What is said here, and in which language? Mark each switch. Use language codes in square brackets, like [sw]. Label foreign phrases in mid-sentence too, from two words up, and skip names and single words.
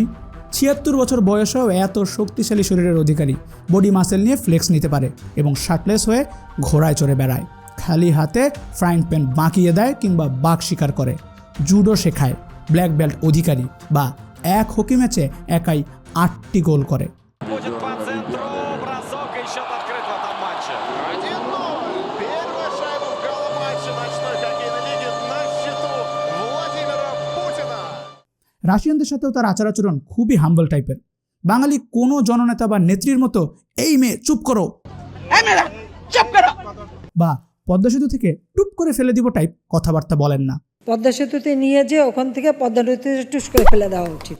[bn] 76 বছর বয়সেও এত শক্তিশালী শরীরের অধিকারী, [en] body muscle [bn] নিয়ে ফ্লেক্স নিতে পারে এবং শার্টলেস হয়ে ঘোড়ায় চড়ে বেড়ায়, খালি হাতে [en] frying pan [bn] বাঁকিয়ে দেয় কিংবা বাঘ শিকার করে, জুডো শেখায়, [en] black belt [bn] অধিকারী, বা এক [en] hockey matchে [bn] একাই 8টি গোল করে। [ru] Будет по центру, бросок и счет открыт в этом матче. 1-0. Первая шайба в галло-матче ночной хоккейной лиги на счету Владимира Путина. [bn] রাশিয়ানদের সাথেও তার আচার-আচরণ খুবই [en] humble typeের। [bn] বাঙালি কোনো জননেতা বা নেত্রীর মতো এই মেয়ে চুপ করো বা পদ্মা সেতু থেকে টুপ করে ফেলে দিব টাইপ কথাবার্তা বলেন না। পদ্মা সেতুতে নিয়ে যে ওখান থেকে পদ্মা নদীতে টুস করে ফেলে দেওয়া উচিত।